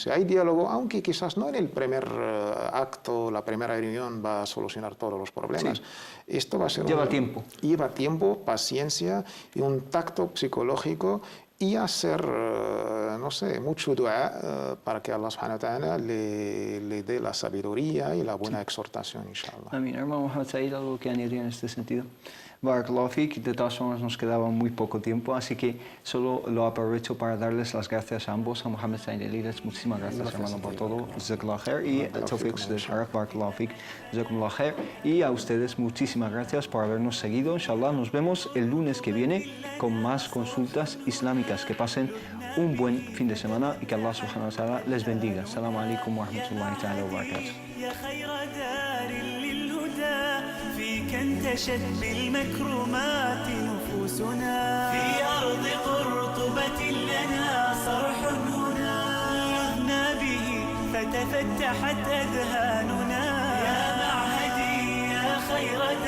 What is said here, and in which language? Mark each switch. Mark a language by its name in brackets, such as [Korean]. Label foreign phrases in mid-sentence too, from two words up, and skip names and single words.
[Spanish] Si hay diálogo, aunque quizás no en el primer acto, la primera reunión va a solucionar todos los problemas. Esto va a ser lleva tiempo. Lleva tiempo, paciencia y un tacto psicológico y hacer, no sé, mucho dua para que Allah [Arabic] سبحانه وتعالى [Spanish] le dé la sabiduría y la buena exhortación, inshallah. Amén. Hermano Mohamed Said, ¿algo que añadir en este sentido? [Arabic] بارك الله فيك, [Spanish] de todas formas nos quedaba muy poco tiempo, así que solo lo aprovecho para darles las gracias a ambos, a Mohamed Said Elias, muchísimas gracias hermano por todo, [Arabic] جزاك الله خير, [Spanish] y a [Arabic] Tawfiq Sharaf, بارك الله فيك، جزاكم الله خير, [Spanish] y a ustedes muchísimas gracias por habernos seguido, inshallah nos vemos el lunes que viene con más consultas islámicas, que pasen un buen fin de semana y que Allah [Arabic] سبحانه وتعالى [Spanish] les bendiga. [Arabic] السلام عليكم ورحمة الله تعالى وبركاته. فيك انتشت بالمكرمات نفوسنا في أرض قرطبة لنا صرح هنا لذنا به فتفتحت أذهاننا يا معهدي يا خير